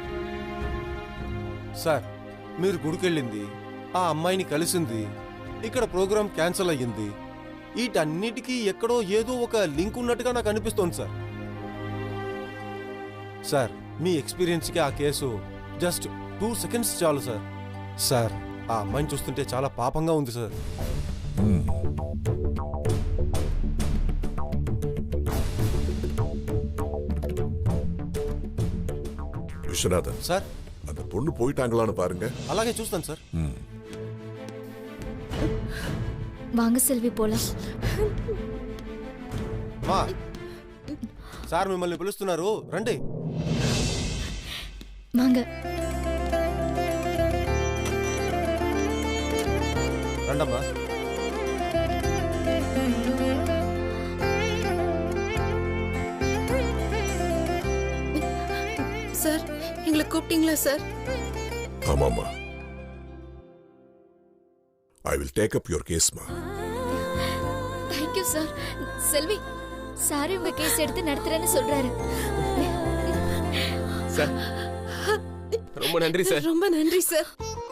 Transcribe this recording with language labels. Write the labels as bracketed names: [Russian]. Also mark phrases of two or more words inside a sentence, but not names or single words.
[Telugu] సార్, మీరు గుడికెళ్ళింది, ఆ అమ్మాయిని కలిసింది, ఇక్కడ [English] program cancel [Telugu] అయ్యింది. వీటన్నిటికీ ఎక్కడో ఏదో ఒక లింక్ ఉన్నట్టుగా నాకు అనిపిస్తోంది సార్. సార్, మీ ఎక్స్పీరియన్స్కి ఆ కేసు [English] just 2 seconds [Telugu] చాలు సార్. సార్ ఆ అమ్మాయిని చూస్తుంటే చాలా పాపంగా ఉంది సార్. [Tamil] விஸ்வநாதன் சார் அந்த பொண்ணு போயிட்டாங்களான்னு பாருங்க. [Telugu] అలాగే చూస్తాను సార్. [Tamil] வாங்க செல்வி போலாம். [Telugu] మా సార్ మిమ్మల్ని పిలుస్తున్నారు, రండి. [Tamil] வாங்க. [Telugu] రండమ్మా. [Tamil] சார் எங்களை கூப்பிட்டீங்களா சார்? ஆமாம்மா. [English] I will take up your case. thank you sir. [Tamil] செல்வி சார் உங்க கேஸ் எடுத்து நடத்துறேன்னு சொல்றாரு. சார் ரொம்ப நன்றி சார். ரொம்ப நன்றி சார்.